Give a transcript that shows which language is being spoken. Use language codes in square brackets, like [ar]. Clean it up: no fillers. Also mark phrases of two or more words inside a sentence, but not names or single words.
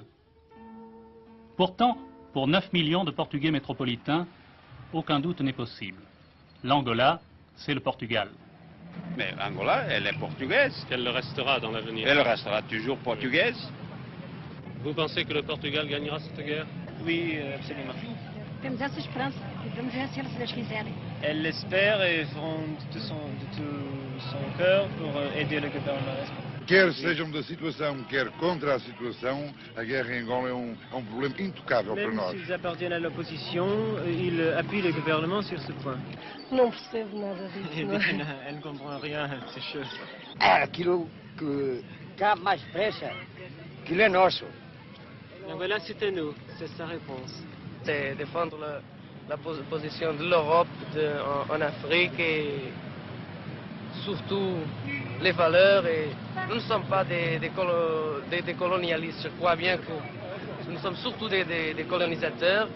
[fr] Pourtant, pour 9 millions de Portugais métropolitains, aucun doute n'est possible. L'Angola, c'est le Portugal. Mais Angola, elle est portugaise. Elle le restera dans l'avenir. Elle restera toujours portugaise. Vous pensez que le Portugal gagnera cette guerre? Oui, absolument. [pt] Temos essa esperança e vamos vencer se Deus quiserem. [fr] Elle l'espère et feront de tout son cœur pour aider le gouvernement. [pt] Quer sejam da situação, quer contra a situação, a guerra em Angola é um problema intocável para nós. [fr] Même s'ils appartiennent à l'opposition, ils appuient le gouvernement sur ce point. [pt] Não percebo nada disso. [fr] Elle ne comprend rien de ces choses. [pt] Aquilo que dá mais pressa, aquilo é nosso. [fr] L'Angola, c'est à nous, c'est sa réponse. C'est défendre la position de l'Europe en Afrique et surtout les valeurs. Et nous ne sommes pas des colonialistes. Je crois bien que nous sommes surtout des colonisateurs.